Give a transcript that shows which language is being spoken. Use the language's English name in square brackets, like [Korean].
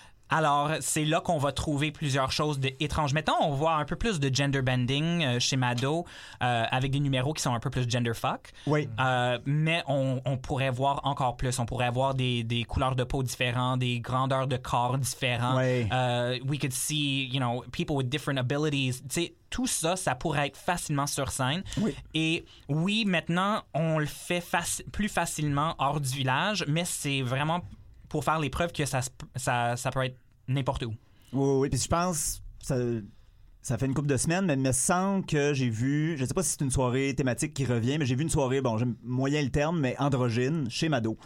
[French] Alors, c'est là qu'on va trouver plusieurs choses d'étranges. Mettons, on voit un peu plus de gender bending chez Mado, avec des numéros qui sont un peu plus gender fuck. Oui. Mais on pourrait voir encore plus. On pourrait voir des couleurs de peau différentes, des grandeurs de corps différentes. Oui. [English] We could see, you know, people with different abilities. [French] Tu sais, tout ça, ça pourrait être facilement sur scène. Oui. Et oui, maintenant, on le fait plus facilement hors du village, mais c'est vraiment... pour faire les preuves que ça peut être n'importe où. Oui, oui, puis je pense, ça fait une couple de semaines, mais il me semble que j'ai vu, je sais pas si c'est une soirée thématique qui revient, mais j'ai vu une soirée, bon, j'aime moyen le terme, mais androgyne, chez Mado.